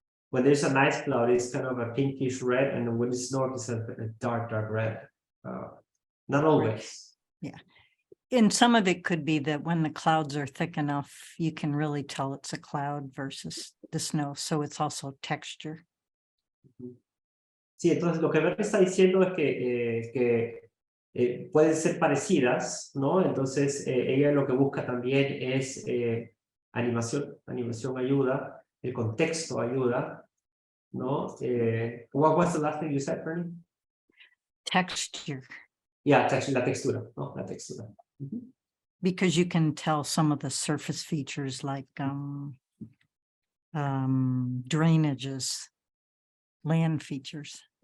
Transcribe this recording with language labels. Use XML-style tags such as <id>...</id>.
<en>When there's a nice cloud, it's kind of a pinkish red, and when it's snow, it's a dark red. Not always. Yeah. And some of it could be that when the clouds are thick enough, you can really tell it's a cloud versus the snow. So it's also texture.</en> <es>Sí, entonces lo que Bernie está diciendo es que pueden ser parecidas, ¿no? Entonces ella lo que busca también es animación ayuda, el contexto ayuda, ¿no?</es> <en>What was the last thing you said, Bernie? Texture.</en> <es>Yeah, la textura, ¿no? La textura.</es> <en>Because you can tell some of the surface features like drainages, land features,</en>